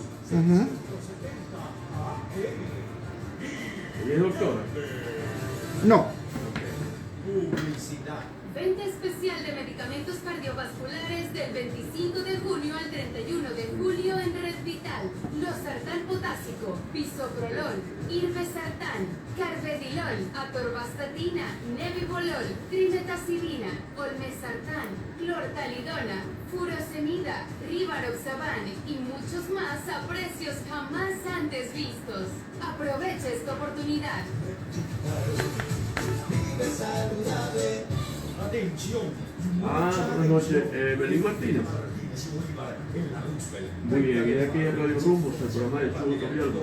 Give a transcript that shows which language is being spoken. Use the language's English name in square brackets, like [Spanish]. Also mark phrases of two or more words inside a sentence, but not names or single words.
[Spanish] Uh-huh. ¿Ella es doctora? No. Venta especial de medicamentos cardiovasculares del 25 de junio al 31 de julio en Red Vital. Losartán potásico, bisoprolol, irbesartán, carvedilol, atorvastatina, nebivolol, trimetazidina, olmesartán, clortalidona, furosemida, rivaroxaban y muchos más a precios jamás antes vistos. Aprovecha esta oportunidad. Atención. Buenas noches, Evelyn Martínez. Muy bien, y de aquí en Radio Rumbos, el programa de Chuo Cambialbo.